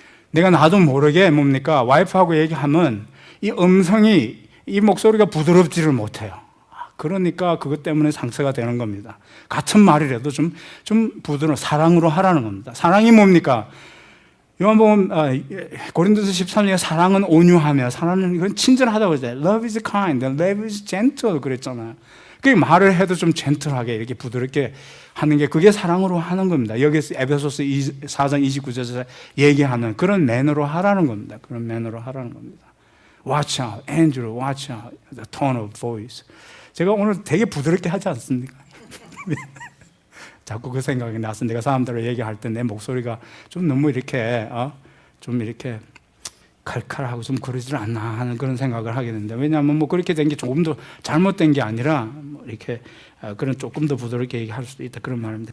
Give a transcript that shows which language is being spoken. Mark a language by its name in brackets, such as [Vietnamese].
[Korean] 내가 나도 모르게 뭡니까? 와이프하고 얘기하면 이 음성이, 이 목소리가 부드럽지를 못해요. 그러니까 그것 때문에 상처가 되는 겁니다. 같은 말이라도 좀 부드러운 사랑으로 하라는 겁니다. 사랑이 뭡니까? 요한복음 고린도서 13장에 사랑은 온유하며 사랑은 이건 친절하다고 그랬잖아요. [English] Love is kind, love is gentle [Korean] 그랬잖아요. 그 말을 해도 좀 젠틀하게 이렇게 부드럽게 하는 게 그게 사랑으로 하는 겁니다. 여기서 에베소서 4장 29절에서 얘기하는 그런 매너로 하라는 겁니다. 그런 매너로 하라는 겁니다. [English] Watch out, Andrew, watch out, the tone of voice. [Korean] 제가 오늘 되게 부드럽게 하지 않습니까? 자꾸 그 생각이 나서 내가 사람들과 얘기할 때 내 목소리가 좀 너무 이렇게 좀 이렇게 칼칼하고 좀 그러질 않나 하는 그런 생각을 하게 되는데, 왜냐하면 뭐 그렇게 된 게 조금 더 잘못된 게 아니라 뭐 이렇게 그런 조금 더 부드럽게 얘기할 수도 있다 그런 말입니다.